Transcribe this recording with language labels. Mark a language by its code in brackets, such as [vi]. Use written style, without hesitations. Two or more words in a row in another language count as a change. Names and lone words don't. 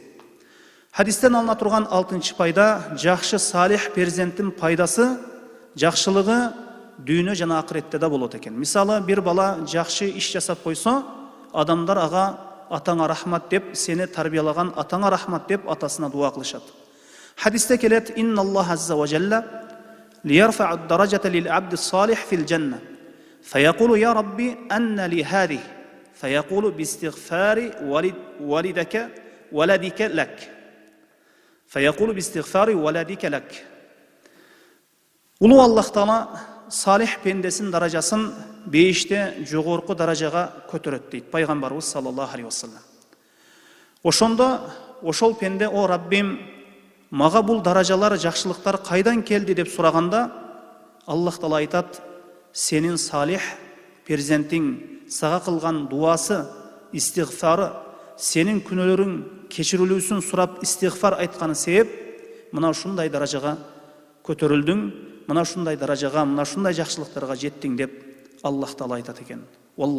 [ky] Хадистен алына турган алтынчы пайда, жакшы, салих перзенттин пайдасы, жакшылыгы дүйнө жана акыретте да болот экен. Мисалы, бир бала жакшы иш жасап койсо, адамдар ага атаңа рахмат деп, сени тарбиялаган атаңа рахмат деп атасына дуа кылышат. Хадисте келет: [ar] إن الله عز وجل ليرفع الدرجة للعبد الصالح في الجنة فيقول يا ربي أن لي هذه فيقول باستغفار ولدك لك فيقول باستغفار ولدك لك. [ky] Улуу Аллах Таала салих пендесин даражасын бейиште жогорку даражага көтөрөт дейт пайгамбарыбыз [ar] صلى الله عليه وسلم. [ky] Ошондо ошол пенде о Раббим, мага бул даражалар, жакшылыктар кайдан келди деп сураганда, Аллах Таала айтат: сенин салих перзентиң сага кылган дуасы, истигфары, сенин күнөөлөрүң кечирилүүсүн сурап истигфар айтканы себеп мына ушундай даражага көтөрүлдүң, мына ушундай даражага, мына ушундай жакшылыктарга жеттиң деп Аллах Таала айтат экен.